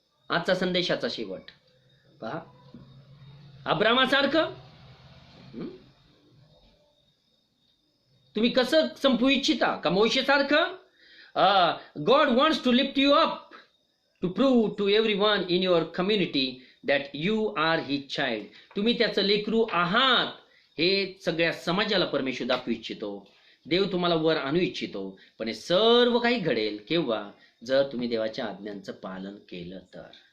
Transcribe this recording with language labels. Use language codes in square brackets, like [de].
[mr] आजचा संदेशाचा शेवट पहा. अब्रामासारखं तुम्ही कसं संपवू इच्छिता? का मोशेसारखं? [en] God wants to lift you up to prove to everyone in your community that you are his child. [mr] तुम्ही त्याचं लेकरू आहात हे सगळ्या समाजाला परमेश्वर दाखवू इच्छितो. देव तुम्हाला वर आणू इच्छितो, पण हे सर्व काही घडेल केव्हा? जर तुम्ही देवाच्या आज्ञांचं पालन केलं तर.